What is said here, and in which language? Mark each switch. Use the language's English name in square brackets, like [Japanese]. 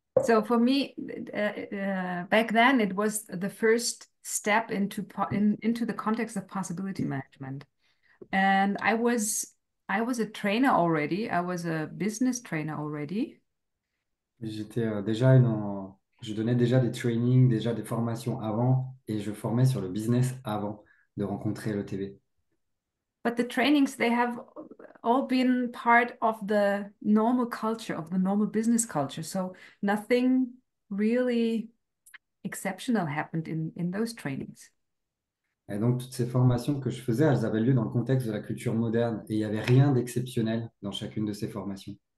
[English] So for me, back then it was the first step into the context of possibility management. And I was a trainer already. I was a business trainer already. [French] J'étais je donnais déjà des trainings, déjà des formations avant et je formais sur le business avant de rencontrer l'ETV. [English] But the trainings, they have all been part of the normal culture, of the normal business culture. So nothing really exceptional happened in those trainings. [French] Et donc, toutes ces formations que je faisais, elles avaient lieu dans le contexte de la culture moderne et il n'y avait rien d'exceptionnel dans chacune de ces formations.